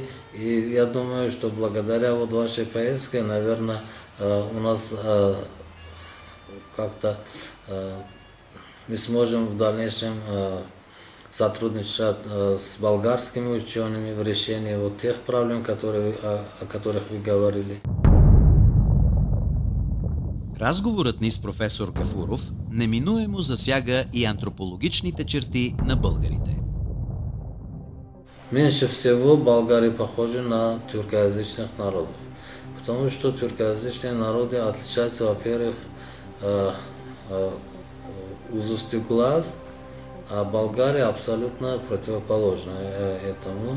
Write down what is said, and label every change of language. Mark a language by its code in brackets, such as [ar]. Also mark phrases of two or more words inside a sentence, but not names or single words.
[ru] И я думаю, что благодаря вот вашей поездке, наверное, у нас как-то мы сможем в дальнейшем сотрудничать с болгарскими учеными в решении вот тех проблем, о которых вы говорили. [bg] Разговорът ни с професор Гафуров неминуемо засяга и антропологичните черти на българите. [ru] Меньше всего болгари похожи на тюркоязычных народов, потому что тюркоязычные народы отличаются, во-первых, узостью глаз, а Болгария абсолютно противоположна этому.